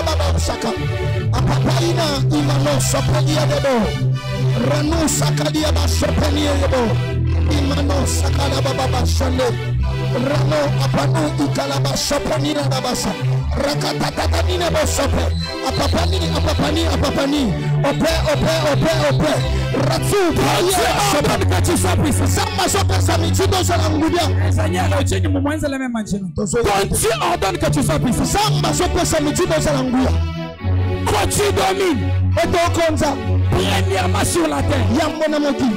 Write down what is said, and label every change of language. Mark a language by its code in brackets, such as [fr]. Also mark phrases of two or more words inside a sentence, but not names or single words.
[fr] Baba Saka, Apapaina Imano Sopeliadebo, Rano Sakadia Basopeliadebo, Imano Sakala Baba Sande, Rano Apano Ikalaba Sopanina Babasa, Rakatatanina Bosope, Apapani, Ope, Ratsu, ordonne que tu sois puissant. Ton Dieu ordonne que tu sois puissant. Quand tu domines, premièrement sur la terre.